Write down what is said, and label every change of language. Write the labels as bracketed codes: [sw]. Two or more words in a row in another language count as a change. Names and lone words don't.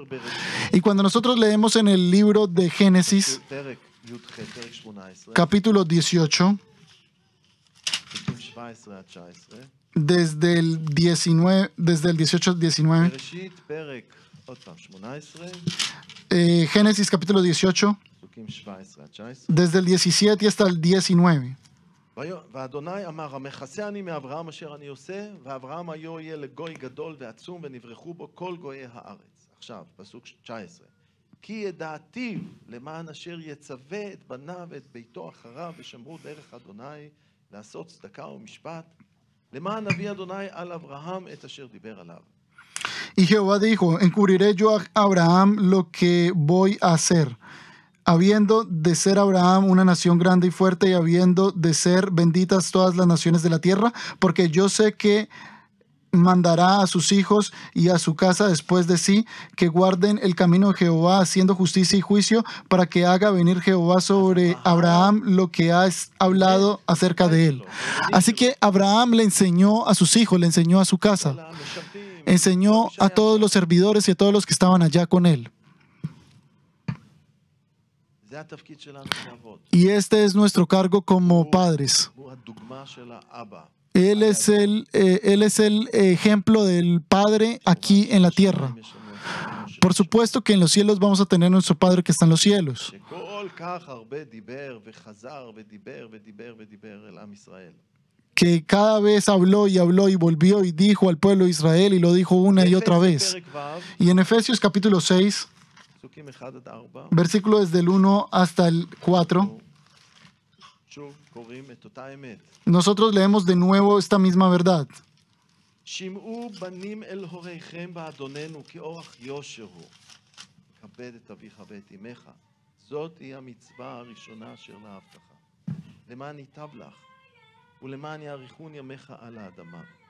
[es] Y cuando nosotros leemos en el libro de Génesis, capítulo 18, desde el 18 al 19, Génesis capítulo 18, desde el 17 hasta el 19. [he] ואדוני אמר, המכסה אני מאברהם אשר אני עושה, ואברהם היו יהיה לגוי גדול ועצום, ונברכו בו כל גויי הארץ. עכשיו, פסוק 19. כי ידעתיו למען אשר יצווה את בניו ואת ביתו אחריו, ושמרו דרך אדוני לעשות צדקה ומשפט, למען נביא אדוני על אברהם את אשר דיבר עליו. [es] Y Jehová dijo, encubriré yo a Abraham lo que voy a hacer, habiendo de ser Abraham una nación grande y fuerte y habiendo de ser benditas todas las naciones de la tierra, porque yo sé que mandará a sus hijos y a su casa después de sí, que guarden el camino de Jehová haciendo justicia y juicio, para que haga venir Jehová sobre Abraham lo que ha hablado acerca de él. Así que Abraham le enseñó a sus hijos, le enseñó a su casa, enseñó a todos los servidores y a todos los que estaban allá con él. [he] זה התפקיד שלנו כאבות. [es] Y este es nuestro cargo como padres. הוא הדוגמה של האבא. Él es el ejemplo del Padre aquí en la tierra. Por supuesto que en los cielos vamos a tener nuestro Padre que está en los cielos. [he] שכל כך הרבה דיבר וחזר ודיבר ודיבר ודיבר אל עם ישראל. [es] Que cada vez habló y volvió y dijo al pueblo de Israel y lo dijo una y otra vez. Y en Efesios capítulo 6, [he] פסוקים 1 עד 4, [es] versículo desde el 1 hasta el 4, [he] שוב קוראים את אותה האמת. [es] nosotros leemos de nuevo esta misma verdad. [he] שמעו בנים אל הוריכם באדוננו כאורח יושר הוא. כבד את אביך ואת אמך. זאת היא המצווה הראשונה אשר להבטחה. למען ייטב לך, ולמען יאריכון ימיך על האדמה.